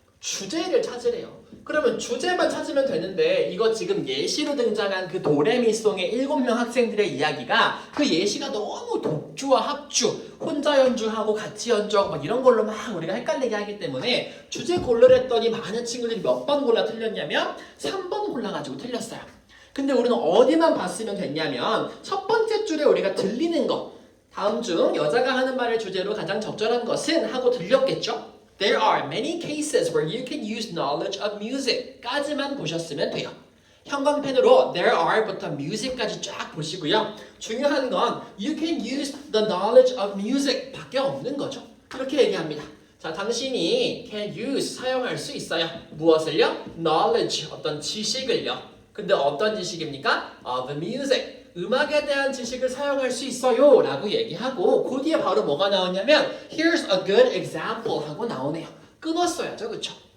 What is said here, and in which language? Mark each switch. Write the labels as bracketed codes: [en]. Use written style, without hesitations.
[ko] 주제를 찾으래요. 그러면 주제만 찾으면 되는데 이거 지금 예시로 등장한 그 도레미송의 7명 학생들의 이야기가 그 예시가 너무 독주와 합주 혼자 연주하고 같이 연주하고 막 이런 걸로 막 우리가 헷갈리게 하기 때문에 주제 고르랬더니 많은 친구들이 몇 번 골라 틀렸냐면 3번 골라가지고 틀렸어요. 근데 우리는 어디만 봤으면 됐냐면 첫 번째 줄에 우리가 들리는 거 다음 중 여자가 하는 말을 주제로 가장 적절한 것은 하고 들렸겠죠? [en] There are many cases where you can use knowledge of music [ko] 까지만 보셨으면 돼요. 형광펜으로 there are부터 music까지 쫙 보시고요. 중요한 건 [en] you can use the knowledge of music [ko] 밖에 없는 거죠. 이렇게 얘기합니다. 자, 당신이 [en] can use [ko] 사용할 수 있어요. 무엇을요? knowledge 어떤 지식을요. 근데 어떤 지식입니까? [en] of music [ko] 음악에 대한 지식을 사용할 수 있어요 라고 얘기하고 그 뒤에 바로 뭐가 나오냐면 [en] Here's a good example [ko] 하고 나오네요. 끊었어야죠. 그쵸?